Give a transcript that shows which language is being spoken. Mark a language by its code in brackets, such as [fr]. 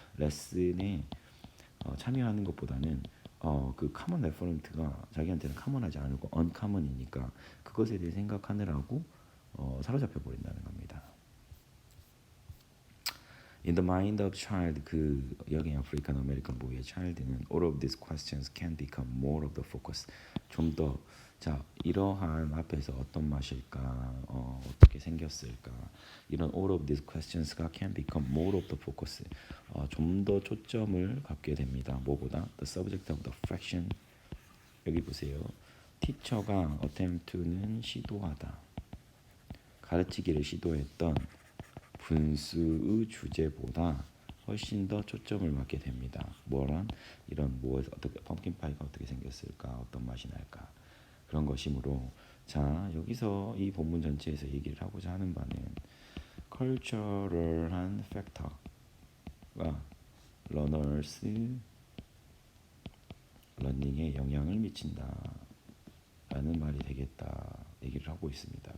[ko] 레슨에 참여하는 것보다는 그 common referent가 자기한테는 common하지 않고 uncommon이니까 그것에 대해 생각하느라고 사로잡혀 버린다는 겁니다. [en] In the mind of child, [ko] 그 여기 아프리칸 아메리칸 보이의 [en] child는 all of these questions can become more of the focus. [ko] 좀 더 자 이러한 앞에서 어떤 맛일까, 어떻게 생겼을까 이런 all of these questions가 [en] can become more of the focus. [ko] 좀 더 초점을 갖게 됩니다. 뭐보다 [en] the subject of the fraction. [ko] 여기 보세요. teacher가 attempt to는 시도하다. 가르치기를 시도했던 분수의 주제보다 훨씬 더 초점을 맞게 됩니다. 뭐란 이런 뭐에서 어떻게 펌킨 파이가 어떻게 생겼을까, 어떤 맛이 날까 그런 것이므로 자 여기서 이 본문 전체에서 얘기를 하고자 하는 바는 컬처럴한 팩터가 러너스 러닝에 영향을 미친다라는 말이 되겠다 얘기를 하고 있습니다.